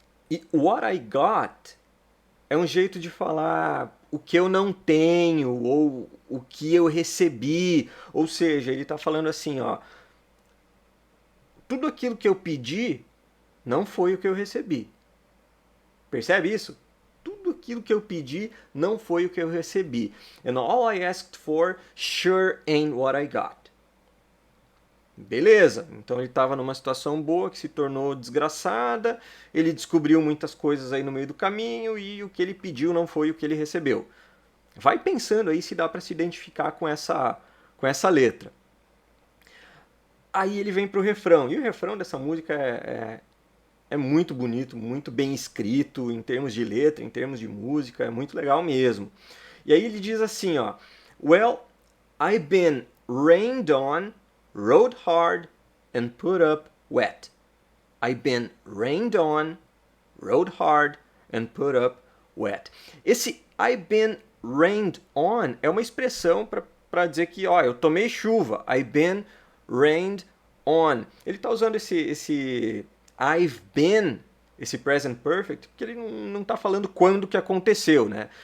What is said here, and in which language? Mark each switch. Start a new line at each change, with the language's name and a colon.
Portuguese: E
English: what I got
Portuguese: é um jeito de falar o que eu não tenho ou o que eu recebi. Ou seja, ele está falando assim, ó, tudo aquilo que eu pedi não foi o que eu recebi. Percebe isso? Tudo aquilo que eu pedi não foi o que eu recebi.
English: And all I asked for sure ain't what I got.
Portuguese: Beleza, então ele estava numa situação boa que se tornou desgraçada, ele descobriu muitas coisas aí no meio do caminho e o que ele pediu não foi o que ele recebeu. Vai pensando aí se dá para se identificar com essa letra. Aí ele vem para o refrão, e o refrão dessa música é muito bonito, muito bem escrito em termos de letra, em termos de música, é muito legal mesmo. E aí ele diz assim, ó,
English: Well, I've been rained on, rode hard and put up wet. I've been rained on, rode hard and put up wet.
Portuguese: Esse
English: I've been rained on
Portuguese: é uma expressão para dizer que, ó, eu tomei chuva.
English: I've been rained on.
Portuguese: Ele está usando esse I've been, esse present perfect, porque ele não está falando quando que aconteceu, né?